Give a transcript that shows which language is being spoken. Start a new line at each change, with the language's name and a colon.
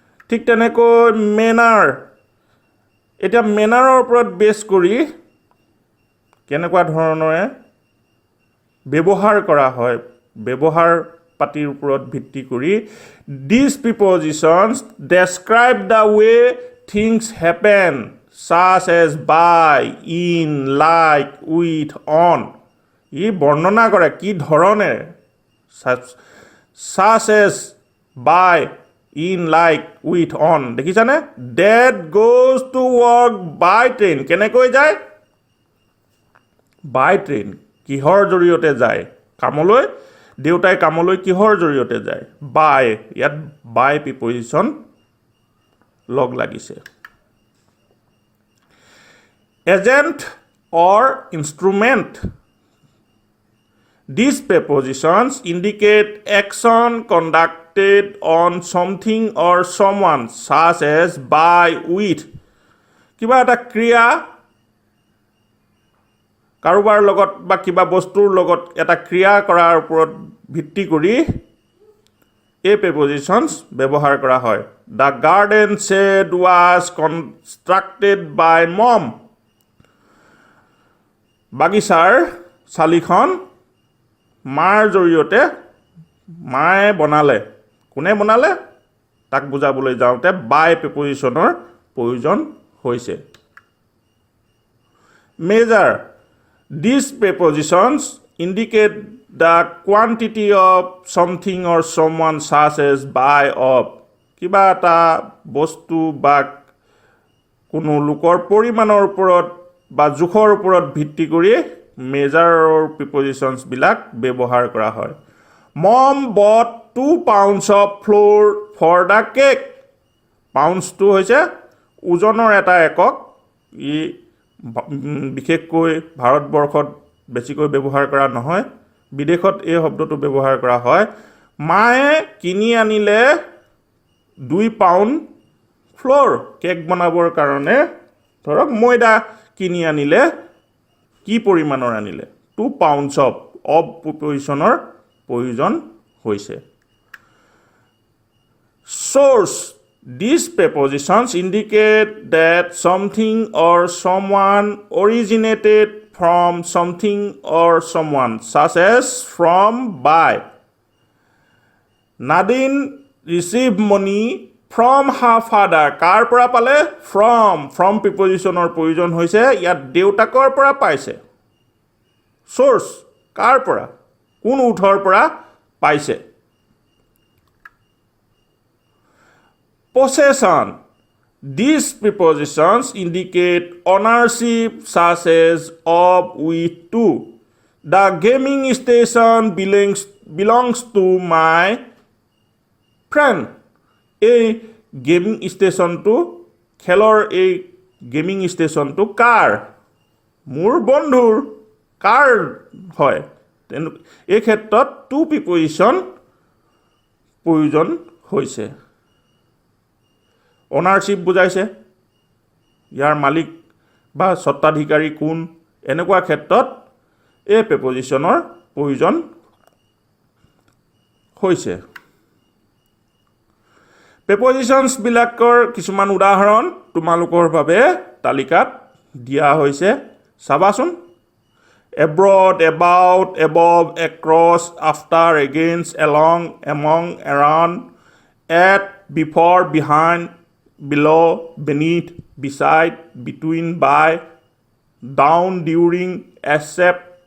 Assamese: ঠিক তেনেকৈ এতিয়া মেনাৰৰ ওপৰত বেছ কৰি কেনেকুৱা ধৰণৰে ব্যৱহাৰ কৰা হয় ব্যৱহাৰ পাতিৰ ওপৰত ভিত্তি কৰি
English: This prepositions describe the way things happen such as by, in, like, with, on.
Assamese: ই বৰ্ণনা কৰে কি ধৰণে
English: such as, by, in, like, with, on.
Assamese: দেখিছানে?
English: Dad goes to work by train.
Assamese: কেনেকৈ যায়?
English: By train.
Assamese: কিহৰ জৰিয়তে যায়? কামলৈ দেউতাই কামলৈ কিহৰ জৰিয়তে যায়? By. ইয়াত by প্ৰিপজিশ্যন লগ লাগিছে।
English: Agent or instrument. These prepositions indicate action conducted on something or someone, such as by, with.
Assamese: কিবা এটা ক্ৰিয়া কাৰোবাৰ লগত বা কিবা বস্তুৰ লগত এটা ক্ৰিয়া কৰাৰ ওপৰত ভিত্তি কৰি এই prepositions ব্যৱহাৰ কৰা হয়।
English: The garden shed was constructed by mom.
Assamese: বাগিচাৰ চালিখন মাৰ জৰিয়তে মায়ে বনালে। কোনে বনালে? তাক বুজাবলৈ যাওঁতে by প্ৰিপজিশ্যনৰ প্ৰয়োজন হৈছে।
English: Measure. These prepositions indicate the quantity of something or someone, such as by, of.
Assamese: কিবা এটা বস্তু বা কোনো লোকৰ পৰিমাণৰ ওপৰত বা জোখৰ ওপৰত ভিত্তি কৰি মেজাৰৰ প্ৰিপজিশ্যনছবিলাক ব্যৱহাৰ কৰা হয়।
English: Mom bought 2 pounds of flour for the cake.
Assamese: পাউণ্ডছটো হৈছে ওজনৰ এটা একক। ই বিশেষকৈ ভাৰতবৰ্ষত বেছিকৈ ব্যৱহাৰ কৰা নহয়। বিদেশত এই শব্দটো ব্যৱহাৰ কৰা হয়। মায়ে কিনি আনিলে 2 পাউণ্ড ফ্ল'ৰ কেক বনাবৰ কাৰণে। ধৰক ময়দা কিনি আনিলে কি পৰিমাণৰ আনিলে?
English: 2 pounds of
Assamese: প্ৰিপজিশ্যনৰ প্ৰয়োজন হৈছে।
English: Source. These prepositions indicate that something or someone originated from something or someone, such as from, by. Nadine received money from her father.
Assamese: কাৰ পৰা পালে? From প্ৰিপজিশ্যনৰ প্ৰয়োজন হৈছে। ইয়াত দেউতাকৰ পৰা পাইছে। Source. কাৰ পৰা? কোন উৎসৰ পৰা পাইছে?
English: Possession. These prepositions indicate ownership, such as of, with, to. The gaming station belongs to my friend.
Assamese: এই গেমিং ষ্টেচনটো খেলৰ এই গেমিং ষ্টেচনটো কাৰ? মোৰ বন্ধুৰ। কাৰ হয়? এই ক্ষেত্ৰত টু প্ৰিপজিশ্যন প্ৰয়োজন হৈছে। অনাৰশ্বিপ বুজাইছে। ইয়াৰ মালিক বা স্বত্বাধিকাৰী কোন? এনেকুৱা ক্ষেত্ৰত এই প্ৰিপজিশ্যনৰ প্ৰয়োজন হৈছে। প্ৰিপজিশ্যনছবিলাকৰ কিছুমান উদাহৰণ তোমালোকৰ বাবে তালিকাত দিয়া হৈছে। চাবাচোন।
English: Abroad, about, above, across, after, against, along, among, around, at, before, behind, below, beneath, beside, between, by, down, during, except,